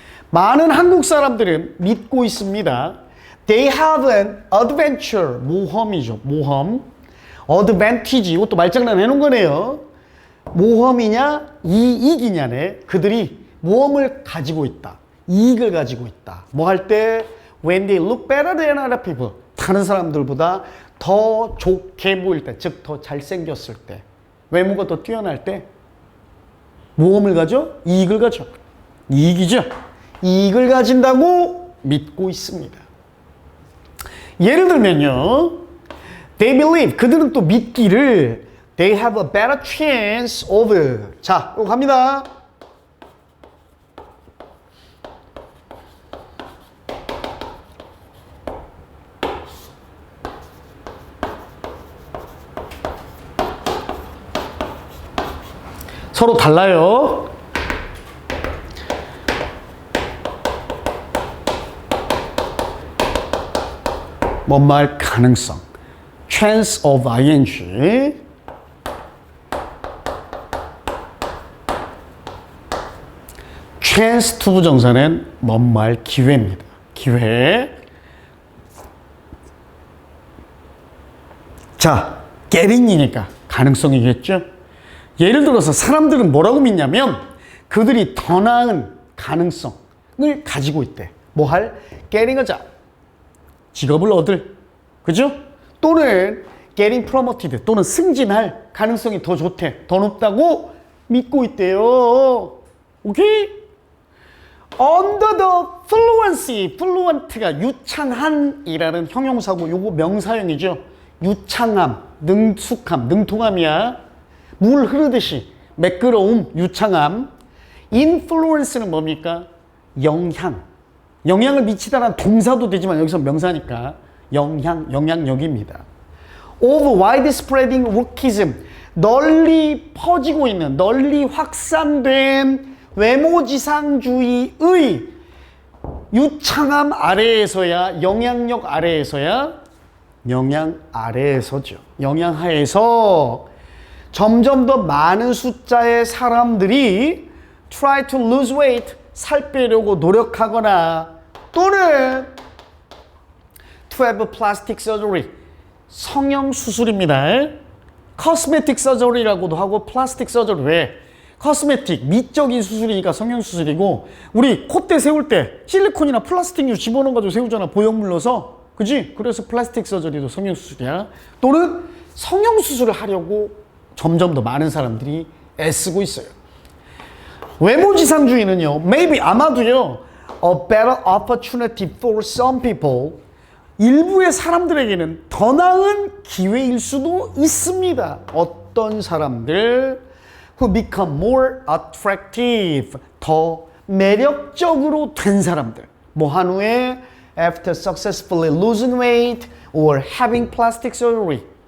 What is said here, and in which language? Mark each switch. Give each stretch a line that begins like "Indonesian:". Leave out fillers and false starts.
Korean: 많은 한국 사람들은 믿고 있습니다.
English: They have an adventure.
Korean: 모험이죠. 모험.
English: advantage.
Korean: 이것도 말장난 해놓은 거네요. 모험이냐 이익이냐네. 그들이 모험을 가지고 있다. 이익을 가지고 있다. 뭐 할 때?
English: When they look better than other people.
Korean: 다른 사람들보다 더 좋게 보일 때, 즉 더 잘생겼을 때, 외모가 더 뛰어날 때 모험을 가져? 이익을 가져. 이익이죠. 이익을 가진다고 믿고 있습니다.
English: 예를 들면요, they believe,
Korean: 그들은 또 믿기를
English: they have a better chance of.
Korean: 자, 이거 갑니다. 서로 달라요. 뭔 말 가능성.
English: chance of ing.
Korean: chance to 부정사는 뭔 말 기회입니다. 기회. 자, getting이니까 가능성이겠죠? 예를 들어서 사람들은 뭐라고 믿냐면 그들이 더 나은 가능성을 가지고 있대. 뭐 할?
English: getting a job.
Korean: 직업을 얻을. 그죠?
English: 또는 getting promoted.
Korean: 또는 승진할 가능성이 더 좋대. 더 높다고 믿고 있대요. 오케이?
English: Under the fluency.
Korean: fluent가 유창한이라는 형용사고 요거 명사형이죠. 유창함, 능숙함, 능통함이야. 물 흐르듯이 매끄러움, 유창함. influence는 뭡니까? 영향을 미치다라는 동사도 되지만 여기서 명사니까 영향력입니다.
English: of widespreading lookism.
Korean: 널리 퍼지고 있는, 널리 확산된 외모지상주의의 유창함 아래에서야, 영향력 아래에서야, 영향 아래에서죠. 영향하에서 점점 더 많은 숫자의 사람들이
English: try to lose weight,
Korean: 살 빼려고 노력하거나 또는
English: to have plastic surgery,
Korean: 성형수술입니다.
English: cosmetic surgery라고도 하고 plastic surgery.
Korean: 왜? cosmetic, 미적인 수술이니까 성형수술이고 우리 콧대 세울 때 실리콘이나 플라스틱류 집어넣어 가지고 세우잖아. 보형물 넣어서. 그지? 그래서 플라스틱 서저리도 성형수술이야. 또는 성형수술을 하려고 점점 더 많은 사람들이 애쓰고 있어요. 외모지상주의는요, maybe 아마도요,
English: a better opportunity for some people,
Korean: 일부의 사람들에게는 더 나은 기회일 수도 있습니다. 어떤 사람들,
English: who become more attractive,
Korean: 더 매력적으로 된 사람들. 뭐 한 후에
English: after successfully losing weight or having plastic surgery.